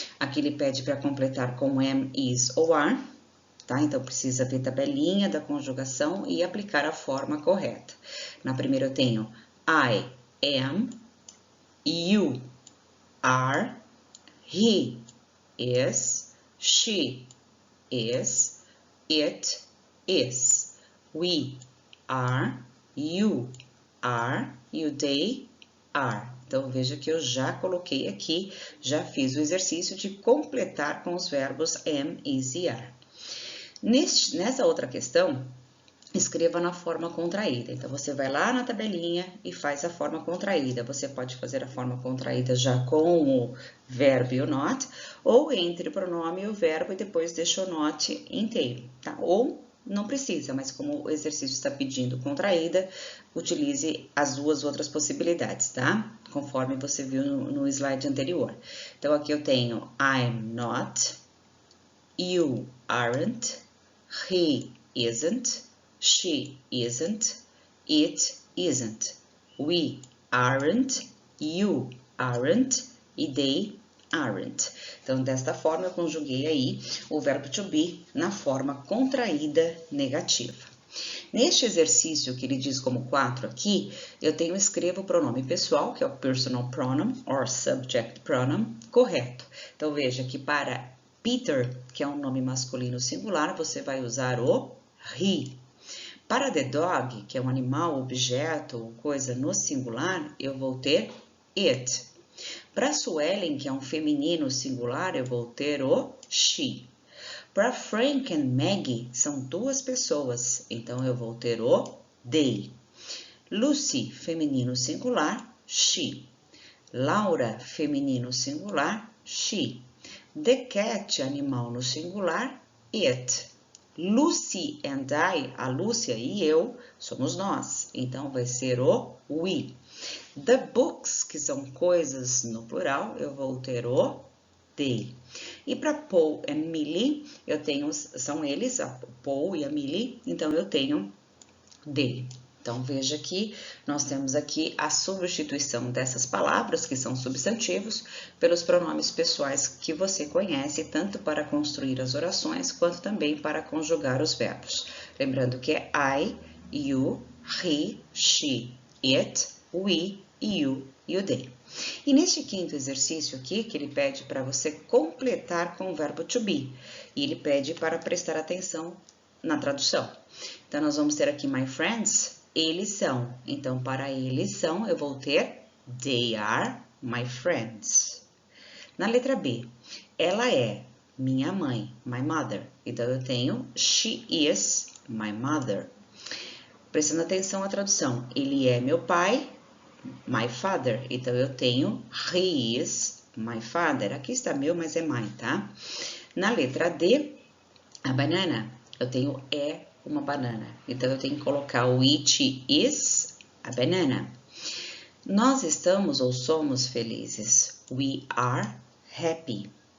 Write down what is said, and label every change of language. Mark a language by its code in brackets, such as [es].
[pt] Aqui ele pede para completar com am, is ou are, tá? Então, precisa ver a tabelinha da conjugação e aplicar a forma correta. Na primeira eu tenho [en] I am, you are, he is, she is, it is, we are, you are, you they are. [pt] Então, veja que eu já coloquei aqui, já fiz o exercício de completar com os verbos am, is e are. Nessa outra questão, escreva na forma contraída. Então, você vai lá na tabelinha e faz a forma contraída. Você pode fazer a forma contraída já com o verbo e o not, ou entre o pronome e o verbo e depois deixa o not inteiro, tá? Ou não precisa, mas como o exercício está pedindo contraída, utilize as duas outras possibilidades, tá? Conforme você viu no slide anterior. Então, aqui eu tenho [en] I'm not, you aren't, he isn't, she isn't, it isn't, we aren't, you aren't e they aren't. [pt] Então, desta forma, eu conjuguei aí o verbo to be na forma contraída negativa. Neste exercício que ele diz como 4 aqui, eu escrevo o pronome pessoal, que é o [en] personal pronoun, or subject pronoun, [pt] correto. Então, veja que para Peter, que é um nome masculino singular, você vai usar o he. Para the dog, que é um animal, objeto ou coisa no singular, eu vou ter it. Para Suelen, que é um feminino singular, eu vou ter o she. Para Frank and Maggie, são 2 pessoas, então eu vou ter o they. Lucy, feminino singular, she. Laura, feminino singular, she. The cat, animal no singular, it. [en] Lucy and I, [pt] a Lúcia e eu, somos nós, então vai ser o we. The books, que são coisas no plural, eu vou ter o they. E para Paul e Millie, são eles, a Paul e a Millie, então eu tenho they. Então, veja que nós temos aqui a substituição dessas palavras, que são substantivos, pelos pronomes pessoais que você conhece, tanto para construir as orações, quanto também para conjugar os verbos. Lembrando que é [en] I, you, he, she, it, we, you e o they. [pt] E neste 5º exercício aqui, que ele pede para você completar com o verbo to be, e ele pede para prestar atenção na tradução. Então, nós vamos ter aqui my friends, eles são. Então, para eles são, eu vou ter [en] they are my friends. [pt] Na letra B, ela é minha mãe, [en] my mother. [pt] Então, eu tenho [en] she is my mother. [pt] Prestando atenção à tradução, ele é meu pai, [en] my father. [pt] Então, eu tenho [en] he is my father. [pt] Aqui está meu, mas é my, tá? Na letra D, a banana, eu tenho é uma banana. Então, eu tenho que colocar o [en] it is a banana. [pt] Nós estamos ou somos felizes. [en] We are happy.